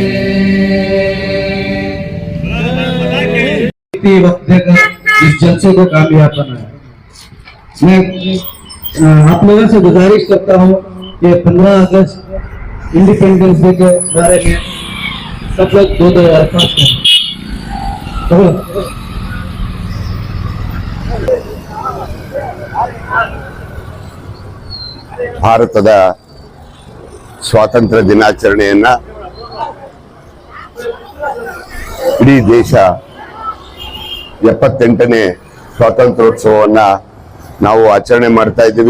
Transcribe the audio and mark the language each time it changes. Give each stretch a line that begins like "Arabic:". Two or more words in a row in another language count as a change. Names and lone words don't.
Hindi: वक्त देकर इस जलसे को कामयाब बनाया। मैं आप लोगों से गुजारिश करता हूँ कि 15 अगस्त
English: Independence Day
Hindi: के बारे में सब लोग दो अल्फाज करें।
Kannada: ಭಾರತದ ಸ್ವಾತಂತ್ರ್ಯ ದಿನಾಚರಣೆಯನ್ನ ಇಡೀ ದೇಶ 78ನೇ ಸ್ವಾತಂತ್ರ್ಯೋತ್ಸವವನ್ನ ನಾವು ಆಚರಣೆ ಮಾಡ್ತಾ ಇದ್ದೀವಿ.